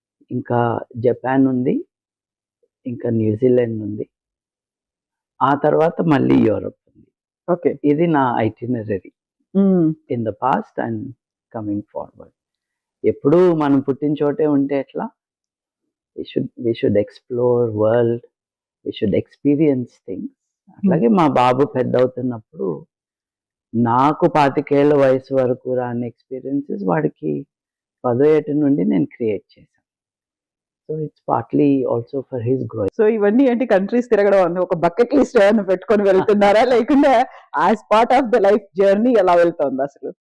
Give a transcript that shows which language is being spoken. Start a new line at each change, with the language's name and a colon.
Telugu: ఇంకా జపాన్ ఉంది, ఇంకా న్యూజిలాండ్ ఉంది, ఆ తర్వాత మళ్ళీ యూరోప్ ఉంది. ఓకే, ఇది నా
English: Itinerary in the past and coming forward.
Telugu: ఎప్పుడు మనం పుట్టిన చోటే ఉంటే ఎట్లా?
English: we should explore world, we should experience things.
Telugu: అట్లాగే మా బాబు పెద్ద అవుతున్నప్పుడు నాకు 25 ఏళ్ళ వయసు వరకు రాని ఎక్స్పీరియన్సెస్ వాడికి 10వ ఏట నుండి నేను క్రియేట్ చేశాను.
English: So it's partly also for his growth.
Telugu: So ఇవన్నీ ఏంటి, కంట్రీస్ తిరగడం అన్న ఒక బకెట్ లిస్ట్ ఏమైనా పెట్టుకొని వెళ్తున్నారా, లేకుండా
English: as part of the life journey
Telugu: ఎలా వెళ్తుంది అసలు?